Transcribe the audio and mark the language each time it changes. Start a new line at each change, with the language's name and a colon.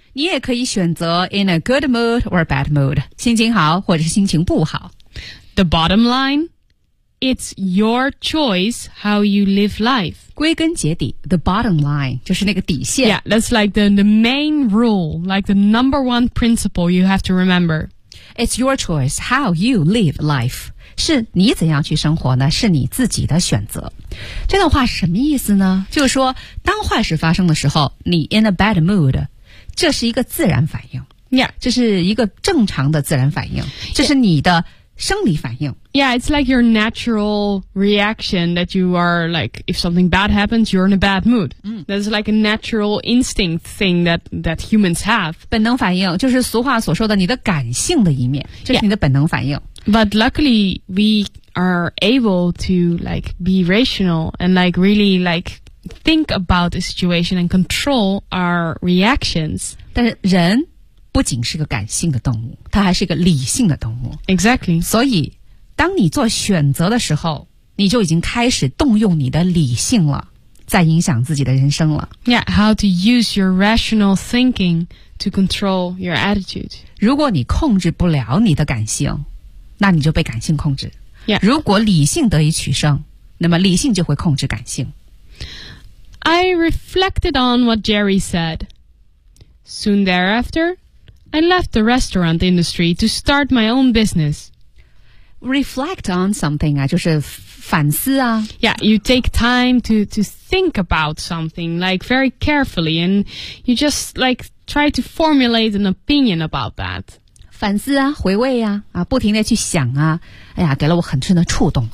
Chinese: 你也可以选择
English: in a good mood or bad mood,
Chinese: 心情好或者是心情不好。
English: The bottom line, it's your choice how you live life.
Chinese: 归根结底 ,
English: the bottom line,
Chinese: 就是那个底线。
English: Yeah, that's like the main rule, like the number one principle you have to remember. It's your choice how you live life.
Chinese: 是你怎样去生活呢，是你自己的选择。这段话是什么意思呢，就是说当坏事发生的时候你
English: in a bad mood,
Chinese: 这是一个自然反应。
English: Yeah.
Chinese: 这是一个正常的自然反应。这是你的生理反应。
English: Yeah, it's like your natural reaction that you are like, if something bad happens, you're in a bad mood.、嗯、 That's like a natural instinct thing that humans have.
Chinese: 本能反应就是俗话所说的你的感性的一面，这是你的本能反应。
English: Yeah. But luckily, we are able to like be rational and like really like think about the situation and control our reactions.
Chinese: 但是人不仅是个感性的动物，它还是一个理性的动物。
English: Exactly.
Chinese: 所以当你做选择的时候，你就已经开始动用你的理性了，在影响自己的人生了。
English: Yeah, how to use your rational thinking to control your attitude.
Chinese: 如果你控制不了你的感性，那你就被感性控制。
English: Yeah.
Chinese: 如果理性得以取胜，那么理性就会控制感性。
English: I reflected on what Jerry said. Soon thereafter,I left the restaurant industry to start my own business. Reflect on something,
Chinese: 啊，就是反思啊。
English: Yeah, you take time to think about something, like very carefully, and you just like try to formulate an opinion about that.
Chinese: 反思啊，回味啊，啊，不停地去想啊，哎呀，给了我很深的触动。